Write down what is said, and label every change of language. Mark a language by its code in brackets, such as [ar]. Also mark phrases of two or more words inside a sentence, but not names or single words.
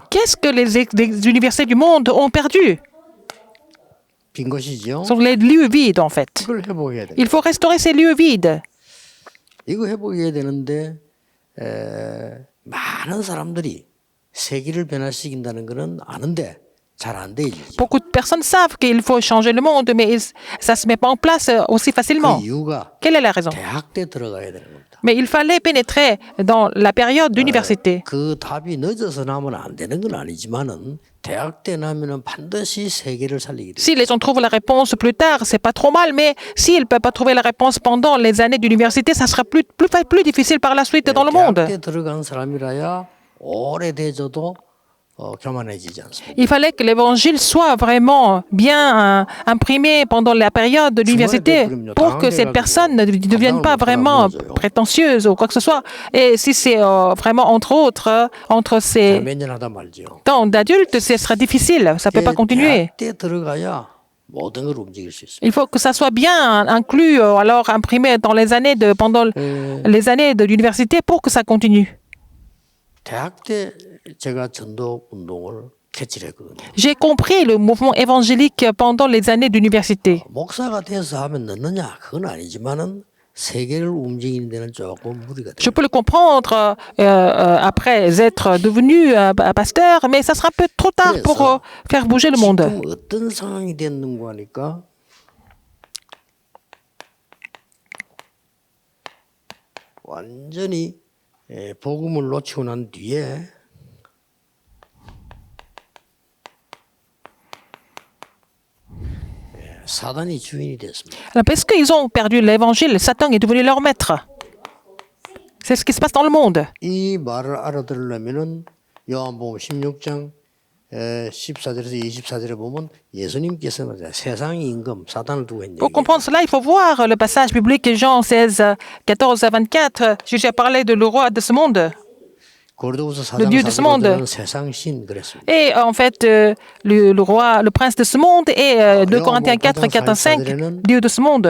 [fr] Qu'est-ce que les universités du monde ont perdu? [ko] 빈 것이죠. [fr] Ce sont les lieux vides, en fait. [ko] 이걸 회복해야 돼. [fr] Il faut restaurer ces lieux vides. [ko] 이거 회복해야 되는데 많은 사람들이 세계를 변화시킨다는 것은 아는데 잘 안 돼. [fr] Beaucoup de personnes savent qu'il faut changer le monde, mais ça ne se met pas en place aussi facilement. [ko] 그 이유가 [fr] Quelle est la raison? [ko] 대학 때 들어가야 되는 겁니다. [fr] Mais il fallait pénétrer dans la période d'université. [ko] 그 답이 늦어서 나면 안 되는 건 아니지만은 대학 때 나면은 반드시 세계를 살리게 돼. [fr] Si les gens trouvent la réponse plus tard, c'est pas trop mal, mais s'ils ne peuvent pas trouver la réponse pendant les années d'université, ça sera plus difficile par la suite dans le monde. [ko] 대학 때 들어간 사람이라야 오래돼져도 교만해지지 않습니다. [fr] Il fallait que l'évangile soit vraiment bien imprimé pendant la période de l'université pour que cette personne ne devienne pas vraiment prétentieuse ou quoi que ce soit. Et si c'est vraiment entre autres, entre ces [ko] 몇 년 하다 말죠. [fr] temps d'adultes, ce sera difficile. Ça ne peut pas continuer. [ko] 대학 때 들어가야 모든 걸 움직일 수 있습니다. [fr] Il faut que ça soit bien inclus, alors imprimé dans les années pendant les années de l'université pour que ça continue. [ko] 대학 때 제가 전도 운동을 캐치했거든요. [fr] J'ai compris le mouvement évangélique pendant les années d'université. [ko] 목사가 돼서 하면 늦느냐? 그건 아니지만은 세계를 움직이는 데는 조금 무리가 [fr] Je [ko] 돼요. [fr] peux le comprendre après être devenu pasteur, mais ça sera un peu trop tard pour faire bouger le monde. [ko] 지금 어떤 상황이 됐는가 하니까 완전히 복음을 놓치고 난 뒤에 사단이 주인이 됐습니다. [fr] Alors, parce qu'ils ont perdu l'évangile, Satan est devenu leur maître. C'est ce qui se passe dans le monde. [ko] 이 말을 알아들으려면은 요한복음 16장 14절에서 24절에 보면 예수님께서 세상의 임금 사단을 두고 했냐. [fr] Pour comprendre cela, il faut voir le passage biblique Jean 16, 14 à 24. Jésus a parlé de le roi de ce monde. [ko] 고린도후서 [fr] Le [ko] 4장 [fr] Dieu de ce monde. [ko] 4절에는 세상 신 그랬습니다. [fr] Et en fait, le roi, le prince de ce monde, et 2 Corinthiens 4, 4 à 5, Dieu de ce monde.